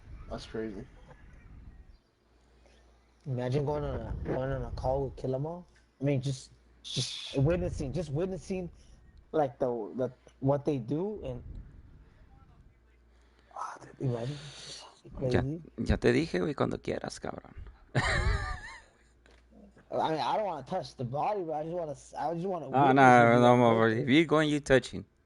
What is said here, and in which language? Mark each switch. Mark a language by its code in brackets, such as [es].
[en] That's crazy. Imagine going on a call with Kill 'Em All. I mean, just witnessing, like the what they do, and imagine. [es] Ya te dije, güey, cuando quieras, cabrón. [en] I mean, I don't want to touch the body, but I just want to. I just want to Oh, witness it. no, motherfucker. If you going, you touching.